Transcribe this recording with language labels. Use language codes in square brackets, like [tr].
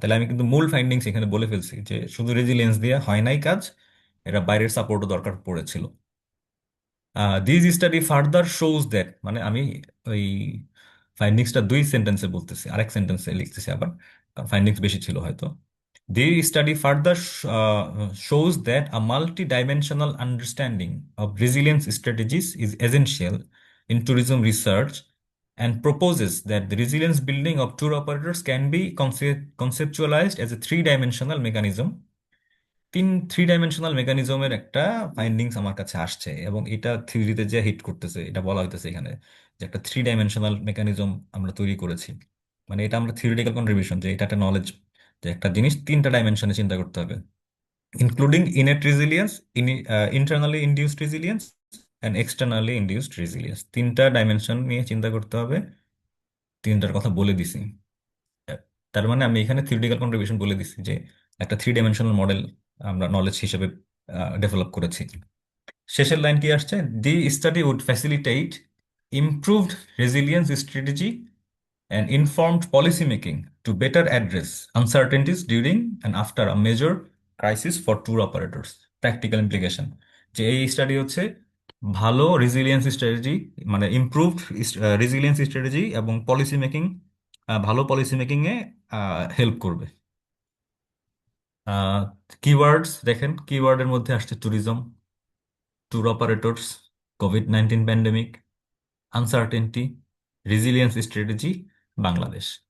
[bn] তাহলে আমি কিন্তু মূল ফাইন্ডিংস এখানে বলে ফেলছি যে শুধু রেজিলিয়েন্স দিয়ে হয় নাই কাজ, এরা বাইরের সাপোর্টও দরকার পড়েছিল। [en] this study further shows that, [bn] মানে আমি ওই ফাইন্ডিংসটা 2 সেন্টেন্সে বলতেছি, আরেক সেন্টেন্সে লিখতেছি আবার, কারণ ফাইন্ডিংস বেশি ছিল হয়তো। [en] The study further shows that a multi-dimensional understanding of resilience strategies is essential in tourism research and proposes that the resilience building of tour operators can be conceptualized as a three-dimensional mechanism। [bn] 3 dimensional মেকানিজমের একটা findings আমার কাছে আসছে, এবং এটা থিওরিতে যে hit করতেছে, এটা বলা হইতেছে এখানে যে একটা 3 ডাইমেনশনাল মেকানিজম আমরা তৈরি করেছি। মানে এটা আমরা থিওরিটিক্যাল কন্ট্রিবিউশন, যে এটা একটা নলেজ, যে একটা জিনিস 3টা ডাইমেনশনে চিন্তা করতে হবে, including innate resilience, internally induced resilience and externally induced resilience. 3টা ডাইমেনশন নিয়ে চিন্তা করতে হবে, 3টার কথা বলে দিছি। তার মানে আমি এখানে থিওরিটিক্যাল কন্ট্রিবিউশন বলে দিছি যে একটা 3 ডাইমেনশনাল মডেল আমরা নলেজ হিসেবে ডেভেলপ করেছি। শেষের লাইন কি আসছে? [en] The study would facilitate improved resilience strategy and informed policy making to better address uncertainties during and after a major crisis for tour operators. [bn] Practical implication, যে এই স্টাডি হচ্ছে ভালো রেজিলিয়েন্স স্ট্র্যাটেজি, মানে ইমপ্রুভড রেজিলিয়েন্স স্ট্র্যাটেজি এবং policy making, ভালো policy making এ help করবে। Keywords দেখেন, কিওয়ার্ডের মধ্যে আসছে tourism, tour operators, COVID-19 pandemic, uncertainty, resilience strategy, Bangladesh.